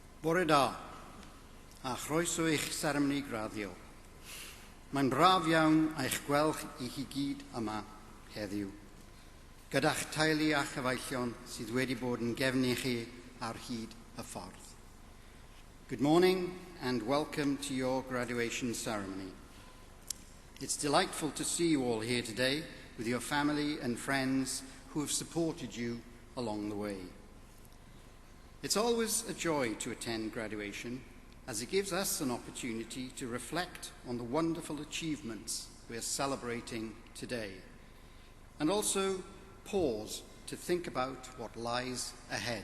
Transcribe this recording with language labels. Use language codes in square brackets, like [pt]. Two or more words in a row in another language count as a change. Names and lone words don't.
[cy] Bore da, a chroeso i'ch seremoni graddio. Mae'n braf iawn eich gweld i chi gyd yma heddiw, gyda'ch teulu a chyfaillion sydd wedi bod yn gefn i chi ar hyd y ffordd. [en] Good morning and welcome to your graduation ceremony. It's delightful to see you all here today with your family and friends who have supported you along the way. It's always a joy to attend graduation, as it gives us an opportunity to reflect on the wonderful achievements we are celebrating today, and also pause to think about what lies ahead.